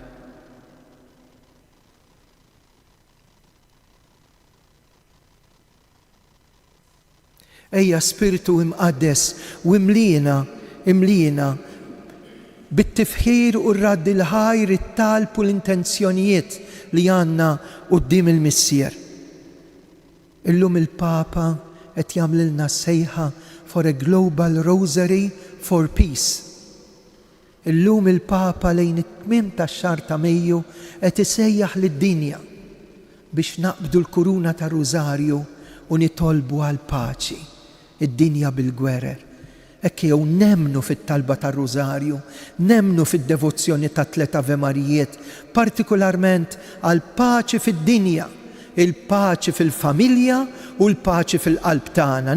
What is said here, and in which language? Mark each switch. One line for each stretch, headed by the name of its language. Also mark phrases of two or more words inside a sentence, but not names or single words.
Maltese: Ejja spiritu imqaddes u imlina bit-tifħir u r-radd il-ħajr, it-talb u l-intenzjonijiet li għandna quddiem il-missier. Illum il-Papa qed jagħmlilna sejħa
English: for a global rosary for peace.
Maltese: Illum il-Papa lejn it-tmiem tax-xahar ta' Mejju qed isejjaħ lid-dinja biex naqbdu l-kuruna ta' Rużarju u nitolbu għal paċi. Id-dinja bil-gwerer. Ekk jew nemnu fit-talba tar-Rużarju, nemnu fid-devozzjoni ta' tlet Ave Marijiet, partikolarment għal paċi fid-dinja, il-paċi fil-familja u l-paċi fil-qalb tagħna.